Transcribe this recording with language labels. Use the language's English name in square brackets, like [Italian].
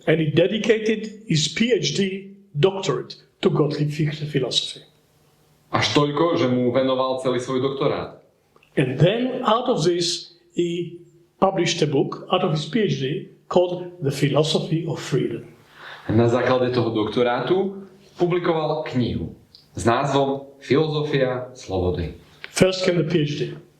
[English] And he dedicated his PhD doctorate to godly philosophy. [Slovak] Až toľko, že mu venoval celý svoj doktorát. [English] And then out of this, he published a book out of his PhD called The Philosophy of Freedom. [Slovak] Na základe toho doktorátu publikoval knihu s názvom Filozofia slobody. [English] First came the PhD.